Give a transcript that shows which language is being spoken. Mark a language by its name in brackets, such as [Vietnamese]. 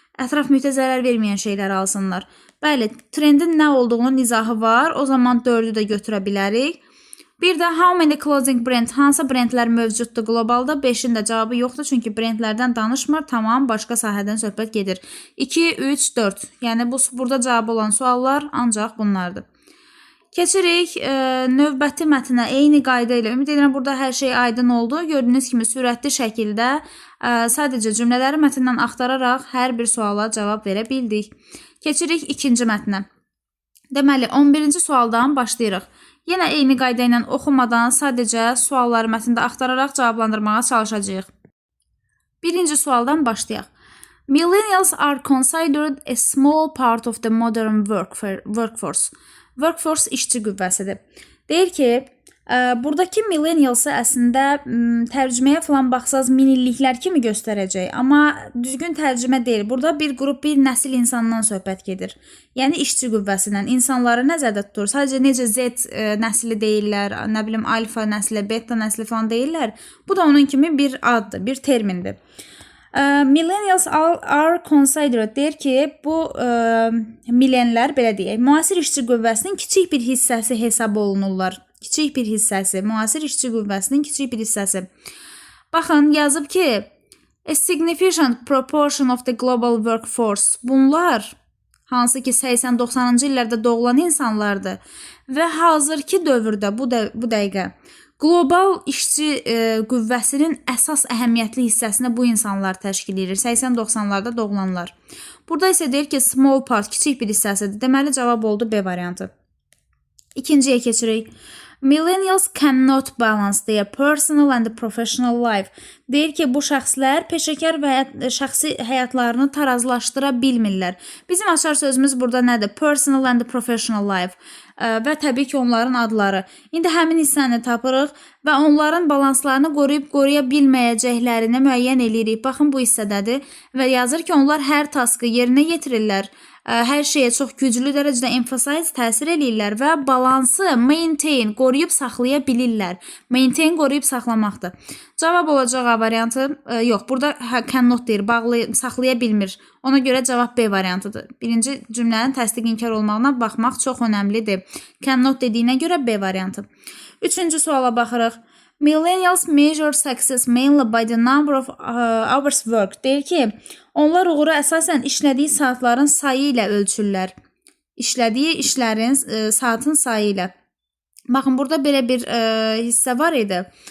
[Azerbaijani] Ətraf mühitə zərər verməyən şeyləri alsınlar. Bəli, trendin nə olduğunun izahı var. O zaman 4-ü də götürə bilərik. Bir də [English] how many clothing brand, [Azerbaijani] hansı brendlər mövcuddur qlobalda? 5-in də cavabı yoxdur, çünki brendlərdən danışmır, tamam, başqa sahədən söhbət gedir. 2, 3, 4. Yəni burada cavab olan suallar ancaq bunlardır. Keçirik növbəti mətnə. Eyni qayda ilə, ümid edirəm burada hər şey aydın oldu. Gördüyünüz kimi sürətli şəkildə sadəcə cümlələri mətndən axtararaq hər bir suala cavab verə bildik. Keçirik ikinci mətnə. Deməli, 11-ci sualdan başlayırıq. Yenə eyni qayda ilə oxumadan sadəcə sualları mətndə axtararaq cavablandırmağa çalışacağıq. Birinci sualdan başlayaq. [English] Millennials are considered a small part of the modern workforce. [Azerbaijani] Workforce işçi qüvvəsidir. Deyir ki, buradakı millennials əslində tərcüməyə falan baxsaz minilliklər kimi göstərəcək, amma düzgün tərcümə deyil. Burada bir qrup, bir nəsil insandan söhbət gedir. Yəni işçi qüvvəsindən insanları nəzərdə tutur. Sadəcə necə Z nəsli deyirlər, nə bilim alfa nəsli, beta nəsli falan deyirlər. Bu da onun kimi bir addır, bir termindir. [English] Millennials are considered [Azerbaijani] deyir ki, bu millenlər, belə deyək, müasir işçi qüvvəsinin kiçik bir hissəsi hesab olunurlar. Kiçik bir hissəsi, müasir işçi qüvvəsinin kiçik bir hissəsi. Baxın, yazıb ki, [English] a significant proportion of the global workforce. [Azerbaijani] Bunlar, hansı ki 80-90-cı illərdə doğulan insanlardır və hazırki dövrdə, bu dəqiqə, qlobal işçi qüvvəsinin əsas əhəmiyyətli hissəsini bu insanlar təşkil edir. 80-90-larda doğulanlar. Burada isə deyir ki, [English] small part, [Azerbaijani] kiçik bir hissəsidir. Deməli, cavab oldu B variantı. İkinciyə keçirik. [English] Millennials cannot balance their personal and professional life. [Azerbaijani] Deyir ki, bu şəxslər peşəkar və şəxsi həyatlarını tarazlaşdıra bilmirlər. Bizim açar sözümüz burada nədir? [English] Personal and professional life. [Azerbaijani] Və təbii ki, onların adları. İndi həmin hissəni tapırıq və onların balanslarını qoruyub qoruya bilməyəcəklərini müəyyən edirik. Baxın, bu hissədədir və yazır ki, onlar hər taskı yerinə yetirirlər. Hər şeyə çox güclü dərəcədə emphasize təsir eləyirlər və balansı maintain, qoruyub saxlaya bilirlər. Maintain, qoruyub saxlamaqdır. Cavab olacaq A variantı. Yox, burada cannot deyir, saxlaya bilmir. Ona görə cavab B variantıdır. Birinci cümlənin təsdiq inkar olmağına baxmaq çox önəmlidir. Cannot dediyinə görə B variantı. Üçüncü suala baxırıq. [English] Millennials measure success mainly by the number of hours worked. [Azerbaijani] Deyir ki, onlar uğuru əsasən işlədiyi saatların sayı ilə ölçürlər. İşlədiyi işlərin saatın sayı ilə. Baxın, burada belə bir hissə var idi.